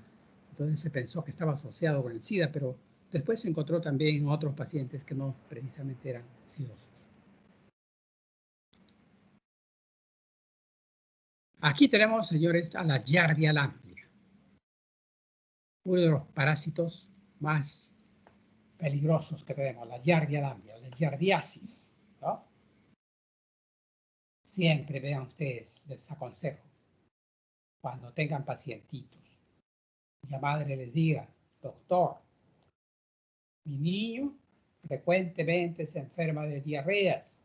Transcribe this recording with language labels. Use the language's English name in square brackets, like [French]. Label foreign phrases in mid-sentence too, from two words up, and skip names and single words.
[Spanish] Entonces se pensó que estaba asociado con el SIDA, pero después se encontró también en otros pacientes que no precisamente eran sidosos. Aquí tenemos, señores, a la Giardia lamblia, uno de los parásitos más peligrosos que tenemos, la Giardia lamblia, la Giardiasis, ¿no? Siempre, vean ustedes, les aconsejo, cuando tengan pacientitos, la madre les diga, doctor, mi niño frecuentemente se enferma de diarreas.